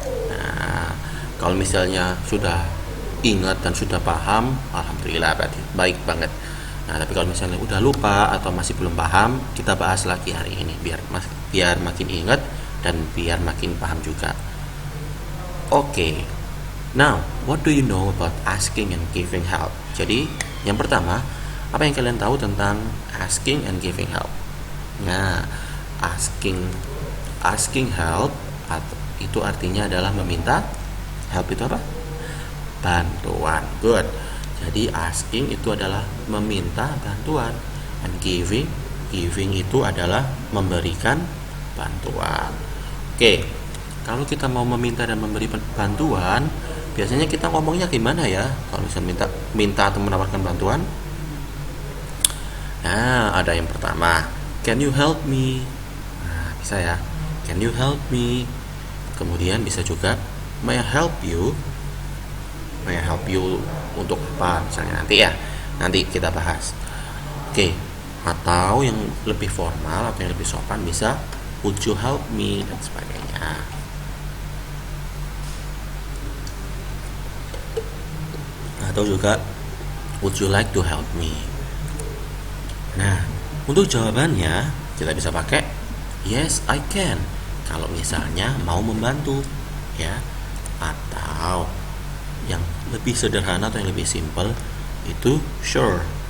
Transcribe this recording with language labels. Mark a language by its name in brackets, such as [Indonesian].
[Indonesian] Nah, kalau misalnya sudah ingat dan sudah paham, alhamdulillah berarti baik banget. Nah, tapi kalau misalnya udah lupa atau masih belum paham, kita bahas lagi hari ini biar makin ingat dan biar makin paham juga. Oke. [English] Now, what do you know about asking and giving help? [Indonesian] Jadi, yang pertama, apa yang kalian tahu tentang [English] asking and giving help? [Indonesian] Nah, [English] asking help [Indonesian] itu artinya adalah meminta. Help itu apa? Bantuan. [English] Good. [Indonesian] Jadi asking itu adalah meminta bantuan, [English] and giving [Indonesian] itu adalah memberikan bantuan. Oke. Kalau kita mau meminta dan memberi bantuan, biasanya kita ngomongnya gimana ya? Kalau misalnya minta atau menawarkan bantuan? Nah, ada yang pertama, [English] can you help me? [Indonesian] Nah, bisa ya. [English] Can you help me? [Indonesian] Kemudian bisa juga, [English] may I help you? May I help you [Indonesian] untuk apa? Misalnya nanti kita bahas. Oke, atau yang lebih formal atau yang lebih sopan bisa [English] would you help me [Indonesian] dan sebagainya. Atau juga [English] would you like to help me? [Indonesian] Nah, untuk jawabannya kita bisa pakai [English] yes I can [Indonesian] kalau misalnya mau membantu ya, atau yang lebih sederhana atau yang lebih simple itu sure.